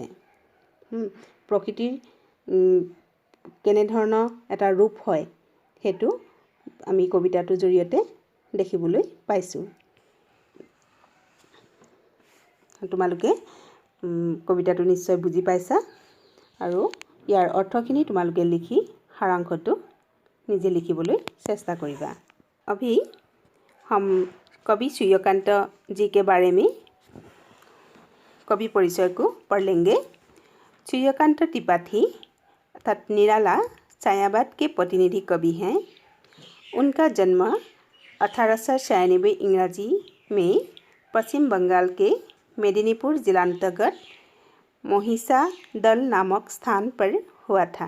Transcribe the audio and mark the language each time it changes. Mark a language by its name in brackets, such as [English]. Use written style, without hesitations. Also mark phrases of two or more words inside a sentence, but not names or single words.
[Assamese] প্ৰকৃতিৰ কেনেধৰণৰ এটা ৰূপ হয় সেইটো আমি কবিতাটোৰ জৰিয়তে দেখিবলৈ পাইছোঁ। তোমালোকে কবিতাটো নিশ্চয় বুজি পাইছা আৰু ইয়াৰ অৰ্থখিনি তোমালোকে লিখি সাৰাংশটো নিজে लिखिবলৈ চেষ্টা करिबा। [Hindi] अभी हम कवि सूर्यकांत जी के बारे में कवि परिचय को पढ़ लेंगे। सूर्यकांत त्रिपाठी अर्थात निराला छायावाद के प्रतिनिधि कवि हैं। उनका जन्म 1896 इंग्रजी में पश्चिम बंगाल के मेदिनीपुर जिला अंतर्गत महिषादल नामक स्थान पर हुआ था।